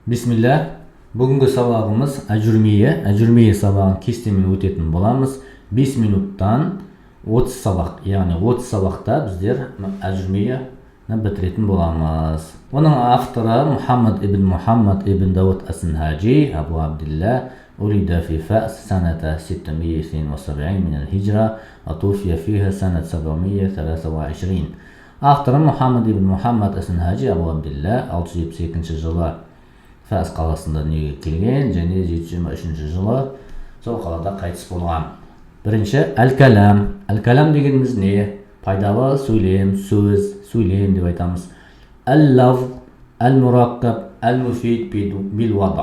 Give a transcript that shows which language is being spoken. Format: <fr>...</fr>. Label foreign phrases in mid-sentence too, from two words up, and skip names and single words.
<kk>Бисмилlah. Бүгінгі сабағымыз әжүрмие сабағын кестемен өтетін боламыз. 5 минуттан 30 сабақ, яғни 30 сабақта біздер әжүрмияны бітіретін боламыз. Оның авторы</kk> <ar>Мухаммад ибн Дауд ас-Синхаджи, Абу Абдилла, ولد في فاس سنة 672 من الهجرة وتوفي فيها سنة 723.</ar> <kk>Авторы Мухаммад ибн Мухаммад ас-Синхаджи, Абу Абдилла 672 жылы Фас қаласында дүниеге келген және 723 жылы сол қалада қайтыс болған. Бірінші әл-кәлам. Әл-кәлам дегеніміз не? Пайдалы сөйлем, сөйлем деп айтамыз.</kk> <ar>اللفظ المركب المفيد بالوضع.</ar>